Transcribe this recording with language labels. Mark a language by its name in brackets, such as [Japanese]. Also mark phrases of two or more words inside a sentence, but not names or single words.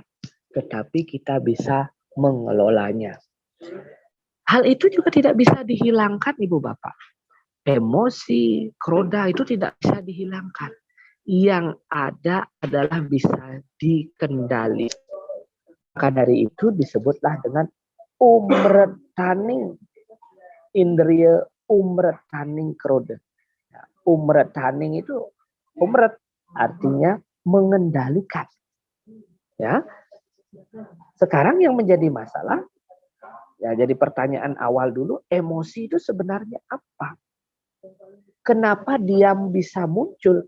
[Indonesian] Tetapi kita bisa mengelolanya. Hal itu juga tidak bisa dihilangkan, Ibu Bapak. Emosi, kroda itu tidak bisa dihilangkan. Yang ada adalah bisa dikendalikan. Maka dari itu disebutlah dengan umretaning indriya, umretaning kroda. Umretaning itu umret artinya mengendalikan. Ya. Sekarang yang menjadi masalah, ya jadi pertanyaan awal dulu, emosi itu sebenarnya apa? Kenapa dia bisa muncul?